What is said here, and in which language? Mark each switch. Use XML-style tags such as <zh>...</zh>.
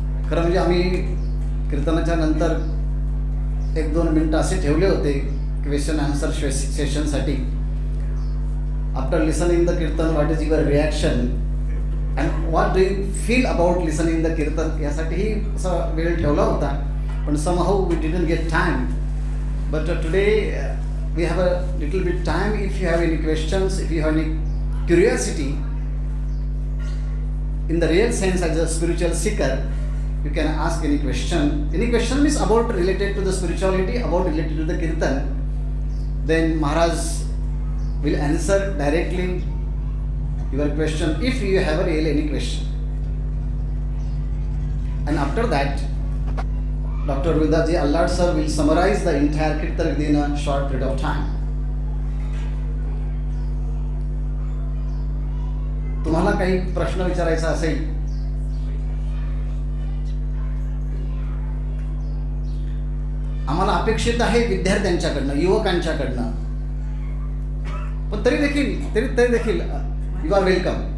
<mr>खरं म्हणजे आम्ही कीर्तनाच्या नंतर 1-2 मिनटं असे ठेवले होते question answer सेशनसाठी.</mr> <en>after listening the kirtan what is your reaction and what do you feel about listening the kirtan</en> <mr>यासाठीही असा वेळ ठेवला होता.</mr> <en>पण somehow we didn't get time. But today we have a little bit time. If you have any questions, if you have any curiosity in the real sense as a spiritual seeker, you can ask any question. Any question is about related to the spirituality, about related to the kirtan, then Maharaj will answer directly your question if you have a real any question. And after that Dr. Vidaji Allad sir will summarize the entire kirtan within a short period of time.</en> <mr>तुम्हाला काही प्रश्न विचारायचा असेल आम्हाला अपेक्षित आहे विद्यार्थ्यांच्याकडनं, युवकांच्याकडनं, पण तरी देखील</mr> <en>You are welcome.</en>